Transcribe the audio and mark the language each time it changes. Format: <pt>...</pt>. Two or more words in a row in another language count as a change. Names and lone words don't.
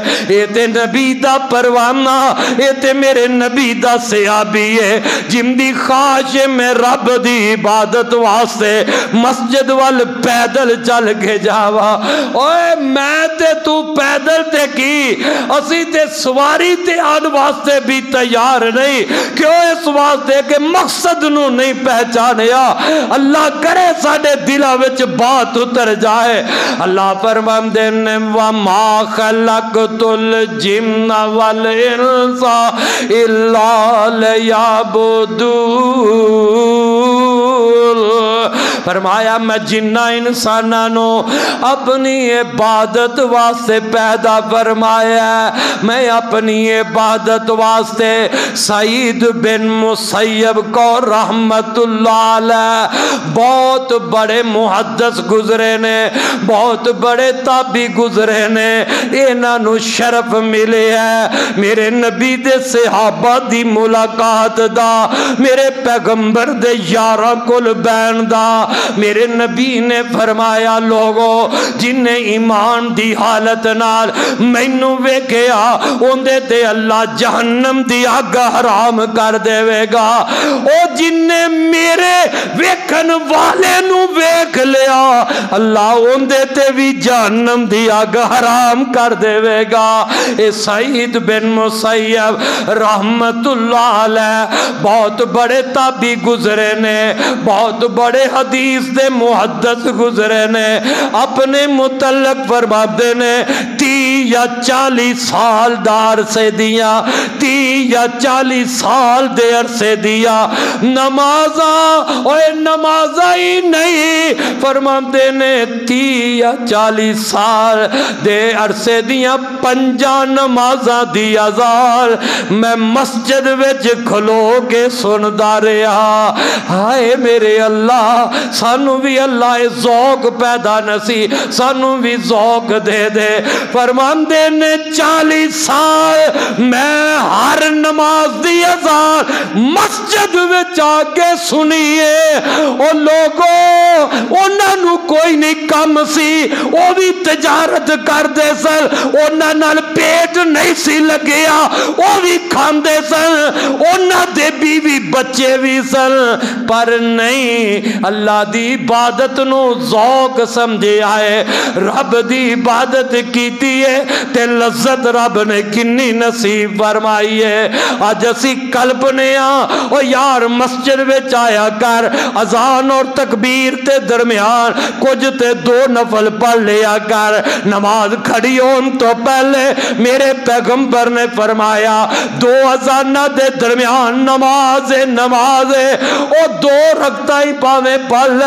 <pa>یہ تے نبی دا پروانہ، یہ تے میرے نبی دا صحابی ہے جن دی خواہش میں رب دی عبادت واسطے مسجد وال پیدل چل کے جاوا۔ اوے میں تے تو پیدل تے کی، اسی تے سواری تے آن واسطے بھی تیار نہیں، کیوں اس واسطے کہ مقصد نو نہیں پہچانیا۔ اللہ کرے ساڑے دلہ وچ بات اتر جائے۔ اللہ فرمان دینے</pa> <ar>وَمَا خَلَقْتُ الْجِنَّ وَالْإِنسَ إِلَّا لِيَعْبُدُونِ۔</ar> <pa>فرمایا میں جنہ انسانانو اپنی عبادت واسطے پیدا فرمایا، میں اپنی عبادت واسطے سعید بن مسیب کو رحمت اللہ علیہ بہت بڑے محدث گزرے نے، بہت بڑے تابعی گزرے نے، انہاں نو شرف ملے ہے میرے نبی دے صحابہ دی ملاقات دا، میرے پیغمبر دے یاراں کول بین دا۔ میرے نبی نے فرمایا لوگو جنہیں ایمان دی حالت نال مینوں ویکھیا اوندے تے اللہ جہنم دی آگ حرام کر دے گا، او جنہیں میرے ویکھن والے نو ویکھ لیا اللہ اوندے تے بھی جہنم دی آگ حرام کر دے گا۔ اے سعید بن مسیب رحمت اللہ علیہ بہت بڑے تابعی گزرے نے، بہت بڑے حدیث دے محدث گزرے نے، اپنے متعلق فرماتے نے 30 یا 40 سال دار سے دیا، 30 یا 40 سال دے عرصے دیا نمازاں، اوے نمازاں ہی نہیں فرماتے نے 30 یا 40 سال دے عرصے دیا 5 نمازاں دی ازال میں مسجد وچ کھلو کے سندا رہا۔ ہائے میرے اللہ سانو بھی اللہ ذوق پیدا نسی، سانو بھی ذوق دے دے۔ فرماندے نے 40 سال میں ہر نماز دی اذان مسجد وچ آ کے سنیے، او لوگوں انہاں نو کوئی نہیں کم سی، او بھی تجارت کر دے سن، انہاں نال پیٹ نہیں سی لگیا، او بھی کھاندے سن، انہاں دے بیوی بچے بھی سن، پر نہیں اللہ دی عبادت نو ذوق سمجھے آئے، رب دی عبادت کیتی ہے تے لذت رب نے کنی نصیب فرمائی ہے۔ آج اسی کلپنے او یار مسجد وچ آیا کر، اذان اور تکبیر تے درمیان کچھ تے 2 نفل پڑھ لیا کر نماز کھڑی ہون تو پہلے میرے پیغمبر نے فرمایا 2 اذانہ دے درمیان نماز او 2 رکعتاں ہی پاویں پڑھ لے</pa>